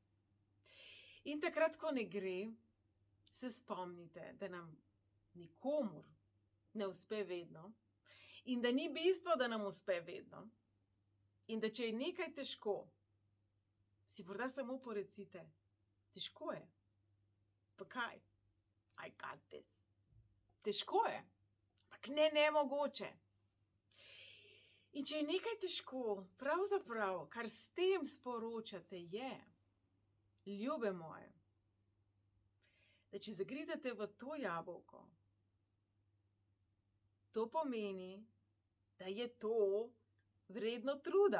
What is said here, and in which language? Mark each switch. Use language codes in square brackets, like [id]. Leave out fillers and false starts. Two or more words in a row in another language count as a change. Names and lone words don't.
[sl] In takrat, ko ne gre, se spomnite, da nam nikomur ne uspe vedno in da ni bistvo, da nam uspe vedno. In da če je nekaj težko, si morda samo porecite, težko je. Pa kaj? [en] I got this. [sl] Težko je, ampak ne nemogoče. In če je nekaj težko, pravzaprav, kar s tem sporočate, je, ljube moje, da če zagrizete v to jabolko, to pomeni, da je to vredno truda.